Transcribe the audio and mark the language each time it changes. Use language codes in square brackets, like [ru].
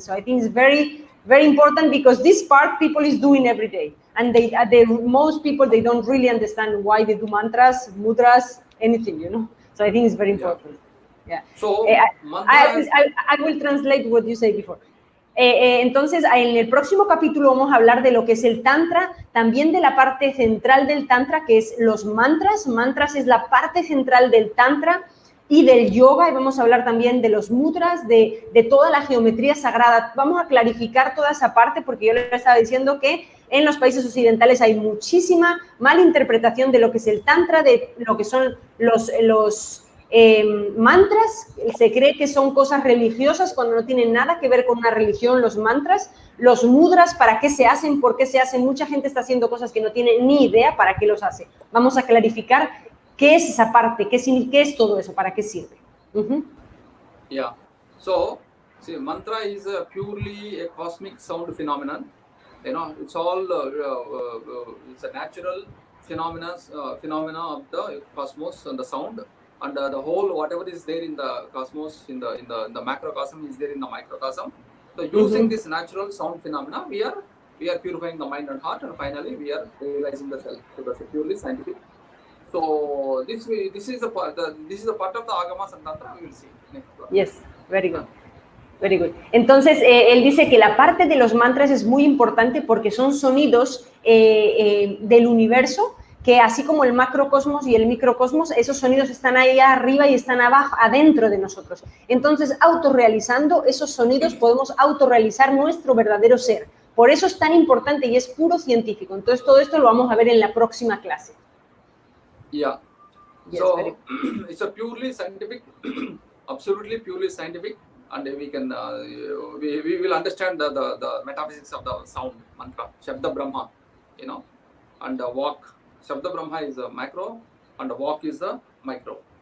[en] So I think it's very, very important because this part people is doing every day. And most people, they don't really understand why they do mantras, mudras, anything, So I think it's very important. Yeah. So I will translate what you said before. [es] Entonces, en el próximo capítulo vamos a hablar de lo que es el Tantra, también de la parte central del Tantra, que es los mantras. Mantras es la parte central del Tantra y del yoga, y vamos a hablar también de los mudras, de toda la geometría sagrada. Vamos a clarificar toda esa parte porque yo les estaba diciendo que en los países occidentales hay muchísima mala interpretación de lo que es el Tantra, de lo que son los mantras. Se cree que son cosas religiosas cuando no tienen nada que ver con una religión. Los mantras, los mudras, ¿para qué se hacen? ¿Por qué se hacen? Mucha gente está haciendo cosas que no tiene ni idea para qué los hace. Vamos a clarificar qué es esa parte, qué es todo eso, para qué sirve. [en] Yeah. So, see, mantra is purely a cosmic sound phenomenon. It's all it's a natural phenomena of the cosmos and the sound. And the whole, whatever is there in the cosmos, in the macrocosm, is there in the microcosm. So using this natural sound phenomena, we are purifying the mind and heart, and finally we are realizing the self. So that's purely scientific. So this is a part of the Agamas and Tantra. We will see next class. Yes, very good. Very good. [es] Entonces, él dice que la parte de los mantras es muy importante porque son sonidos del universo, que así como el macrocosmos y el microcosmos, esos sonidos están ahí arriba y están abajo, adentro de nosotros. Entonces, autorrealizando esos sonidos, podemos autorrealizar nuestro verdadero ser. Por eso es tan importante y es puro científico. Entonces, todo esto lo vamos a ver en la próxima clase. [en] Yeah. Yes, so, it's a purely scientific, absolutely purely scientific, and we can, we will understand the metaphysics of the sound, mantra, Shabda Brahma, and the walk. Shabda Brahma is a macro, and the walk is the micro.